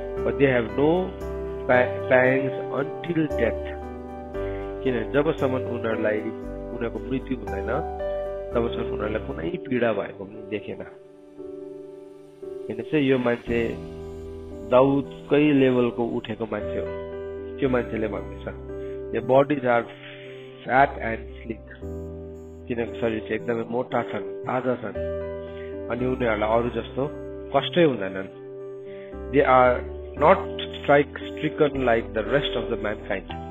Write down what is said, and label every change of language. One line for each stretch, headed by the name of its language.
English: But they have no pangs until death.
Nepali: किनभने जबसम्म उनीहरूको मृत्यु हुँदैन तबसम्म उनीहरूलाई कुनै पीडा भएको पनि देखेन। किन चाहिँ यो मान्छे दाउदकै लेभलको उठेको मान्छे हो। त्यो मान्छेले भन्दैछ
English: the bodies are fat and sleek,
Nepali: किनकि शरीर चाहिँ एकदमै मोटा छन्, ताजा छन्, अनि उनीहरूलाई अरू जस्तो कष्टै हुँदैनन्।
English: They are not stricken like the rest of the mankind.